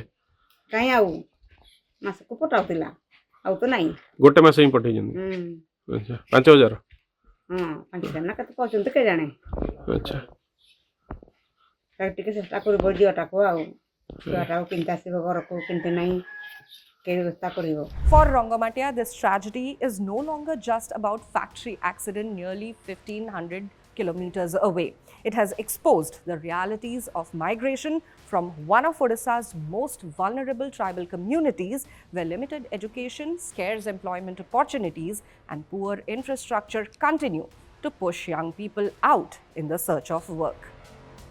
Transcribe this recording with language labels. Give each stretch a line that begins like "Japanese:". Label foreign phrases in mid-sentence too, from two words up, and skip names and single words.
Odia: କାହିଁ ଆଉ ମାସକୁ ପଠାଉଥିଲା ଆଉ ତ ନାହିଁ। ଗୋଟେ ମାସ ହିଁ ପଠେଇଛନ୍ତି? ଆଚ୍ଛା 5,000? ହଁ 5,000 ନା କେତେ କହୁଛନ୍ତି କେଜାଣେ। ଆଚ୍ଛା ଟିକେ ଚେଷ୍ଟା କରିବ ଝିଅଟାକୁ ଆଉ ଛୁଆଟାକୁ କେମିତି ଆସିବ ଘରକୁ କେମିତି ନାହିଁ କେ ବ୍ୟବସ୍ଥା କରିବ।
English: For Rangamatia, this tragedy is no longer just about factory accident nearly 1,500 kilometers away. It has exposed the realities of migration from one of Odisha's most vulnerable tribal communities, where limited education, scarce employment opportunities, and poor infrastructure continue to push young people out in the search of work.